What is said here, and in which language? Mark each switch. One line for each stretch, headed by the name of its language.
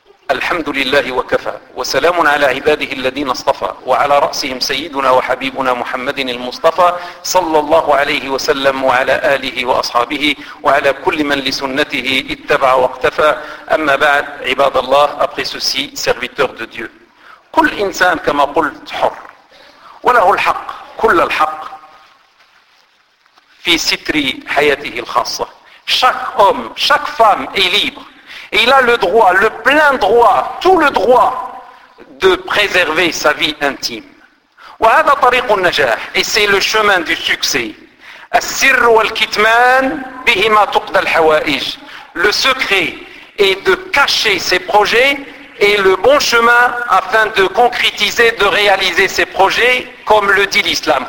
Arabic: الحمد لله وكفى وسلام على عباده الذين اصطفى وعلى رأسهم سيدنا وحبيبنا محمد المصطفى صلى الله عليه وسلم وعلى آله وأصحابه وعلى كل من لسنته اتبع واقتفى أما بعد عباد الله
French: après ceci serviteur de Dieu
Arabic: كل إنسان كما قلت حر وله الحق كل الحق في ستر حياته الخاصة
French: chaque homme chaque femme est libre. Et il a le droit, le plein droit, tout le droit de préserver sa vie intime.
Arabic: وهذا طريق النجاح.
French: Et c'est le chemin du succès.
Arabic: السر والكتمان بهما تقضى الحوائج.
French: Le secret est de cacher ses projets et le bon chemin afin de concrétiser, de réaliser ses projets, comme le dit l'islam.